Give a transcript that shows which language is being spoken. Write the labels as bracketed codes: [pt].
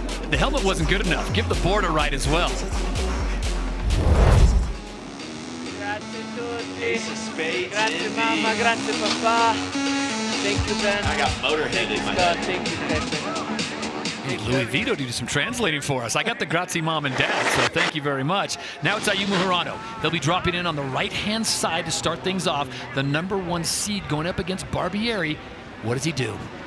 [en] The helmet wasn't good enough. Give the board a ride as well. [it] Grazie mamma, grazie papà. [en] Thank you, Ben. I got motorhead in my head. Thank you, Pepe. Hey, Louis Vito did some translating for us. I got the grazie mom and dad, so thank you very much. Now it's Ayumu Hirano. They'll be dropping in on the right-hand side to start things off. The #1 seed going up against Barbieri. What does he do?